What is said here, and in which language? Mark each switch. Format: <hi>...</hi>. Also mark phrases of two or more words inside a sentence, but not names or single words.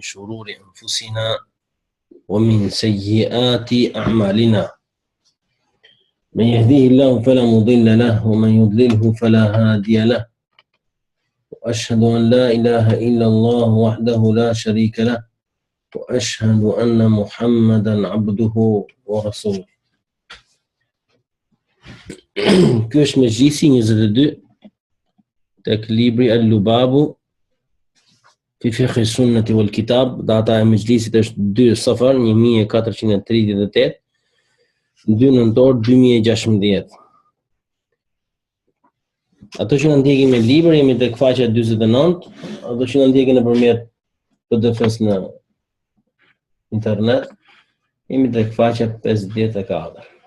<ar>شرور أنفسنا ومن سيئات أعمالنا من يهديه الله فلا مضل له ومن يضلله فلا هادي له وأشهد أن لا إله إلا الله وحده لا شريك له وأشهد أن محمدا عبده ورسوله.</ar> <sq>Ky është mëjlisi 22 tek libri Al-Lubabu fi fiqh sunnati wal kitab. Data e mëjlisit është 2 Safar 1438, 2 nëntor 2016. Ato që na ndjekin me libër jemi tek faqja 49, ato që na ndjekin nëpërmjet PDF-s në internet jemi tek faqja 54.</sq>